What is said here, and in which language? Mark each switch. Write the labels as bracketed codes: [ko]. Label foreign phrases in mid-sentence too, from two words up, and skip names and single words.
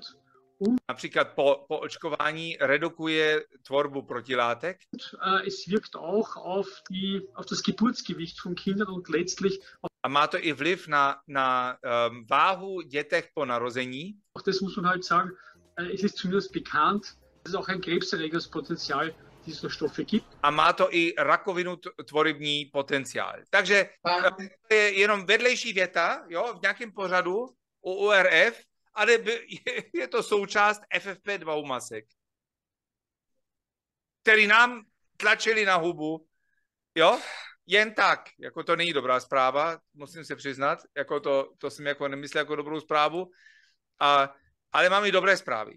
[cs] Například po očkování redukuje tvorbu protilátek. [de] Es wirkt auch auf das Geburtsgewicht von Kindern und letztlich. [cs] A má to i vliv na váhu dětech po narození. [de] Auch das muss man halt sagen, es ist zumindest bekannt, dass es auch ein Krebserregerspotenzial dieser Stoffe gibt. [cs] A má to i rakovinu tvorivní potenciál. Takže to je jenom vedlejší věta, jo, v nějakém pořadu u ORF, ale je to součást FFP2 masek, který nám tlačili na hubu, jo, jen tak, jako to není dobrá zpráva, musím se přiznat, jako to jsem jako nemyslel jako dobrou zprávu, ale mám i dobré zprávy.